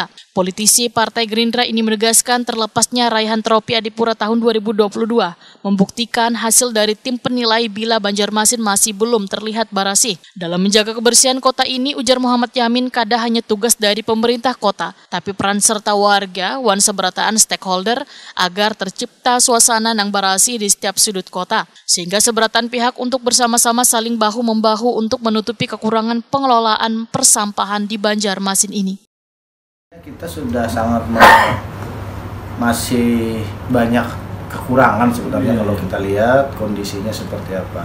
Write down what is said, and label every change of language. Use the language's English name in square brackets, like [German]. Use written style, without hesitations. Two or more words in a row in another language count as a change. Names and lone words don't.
[Indonesian] Politisi Partai Gerindra ini menegaskan terlepasnya raihan tropi Adipura tahun 2022 membuktikan hasil dari tim penilai bila Banjarmasin masih belum terlihat barasih. Dalam menjaga kebersihan kota ini, ujar Muhammad Yamin, kada hanya tugas dari pemerintah kota, tapi peran serta warga, [Banjar] wan seberataan [Indonesian] stakeholder agar tercipta suasana [Banjar] nang barasih [Indonesian] di setiap sudut kota. Sehingga seberatan pihak untuk bersama-sama saling bahu-membahu untuk menutupi kekurangan pengelolaan persampahan di Banjarmasin ini. Kita sudah sangat masih banyak kekurangan sebenarnya kalau kita lihat kondisinya seperti apa.